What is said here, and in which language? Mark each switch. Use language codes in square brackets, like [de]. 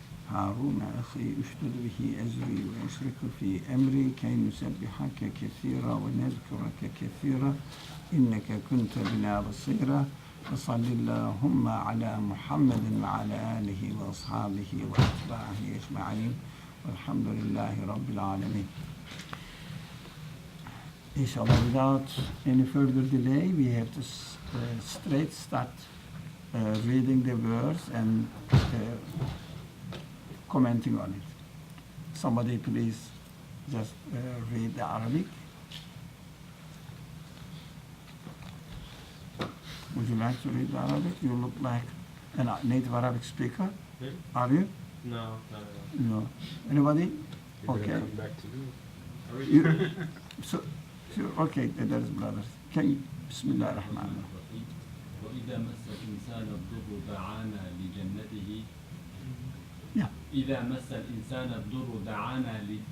[ar] هارون أخي اشدد به أزري وأشرك في أمري كي نسبحك كثيرا ونذكرك كثيرا إنك كنت بنا بصيرا وصل اللهم على محمد وعلى آله وأصحابه وأتباعه أجمعين والحمد لله رب العالمين. [en] Inshallah, without any further delay, we have to straight start reading the verse and commenting on it. Somebody please just read the Arabic. Would you like to read the Arabic? You look like a native Arabic speaker. Yeah. Are you? No, not at all. No. Anybody? You're Okay. gonna come back to me. Are we You, so, okay, there is brothers. Can you, Bismillah ar-Rahman ar-Rahim. [ar] وإذا مس الإنسان الضر دعانا لجنته [en] Yeah. [ar] إذا مس الإنسان الضر دعانا